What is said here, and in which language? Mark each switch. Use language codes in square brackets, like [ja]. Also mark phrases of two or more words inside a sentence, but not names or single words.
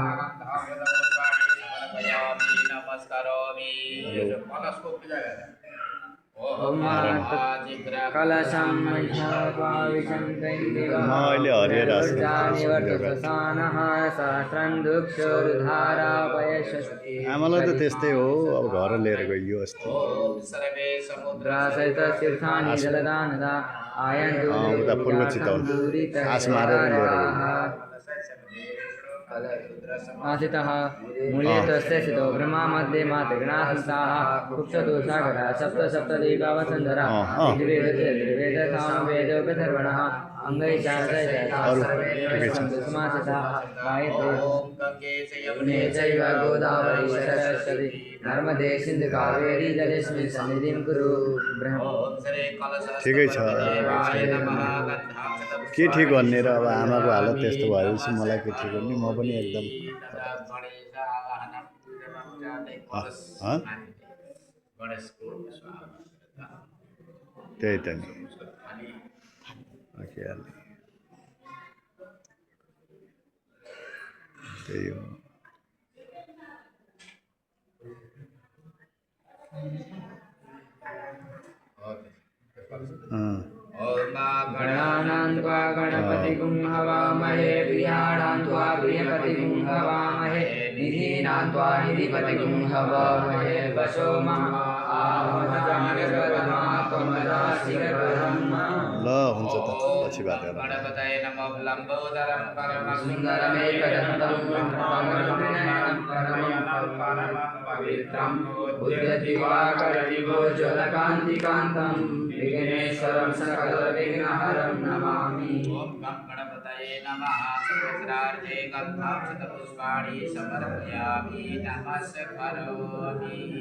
[sa] नमस्कारोमि कलशं सहस्रं दुक्षोरुधारापयशस्ति [ne] आमालाई त त्यस्तै हो अब घर लिएर गइयो अस्ति [sa] समुद्रासहिततीर्थानि जलदानदा आयन्तु [ne] उता पूर्व चितवन आस मारेर लिएर गइयो [sa] आसितः मूल्ये तस्य स्थितो ब्रह्मा मध्ये मातृगणासंस्थाः कुक्षतो सागरः सप्त सप्तदीपावसुन्धरा ऋग्वेदसामवेदोपसर्वणः अंगैश्चादशसमासिता गायत्री चैव गोदावरी सरस्वती नर्मदे सिन्धु कावेरी जलेस्मिन् सन्निधिं कुरु [ne] ठिकै छ के ठिक भन्ने र अब आमाको हालत त्यस्तो भएपछि मलाई के ठिक गर्ने म पनि एकदम त्यही त नि त्यही हो [sa] गणानां त्वा गणपतिगुं हवामहे प्रियाणां त्वा प्रियपतिगुं हवामहे निधीनां त्वा निधिपतिगुं हवामहे वशो [ne] ल हुन्छ त पछि बात गरौँ [sa] गणपतये नमः लम्बोदरं परमं सुन्दरमेकदन्तं परमं पवित्रं उद्यतिवाकरविभोज्वलकान्तिकान्तं विघ्नेश्वरं सकलविघ्नहरं नमामि ओम गणपतये नमः सहस्रार्थे गन्धाक्षतपुष्पाणि समर्पयामि नमस्करोमि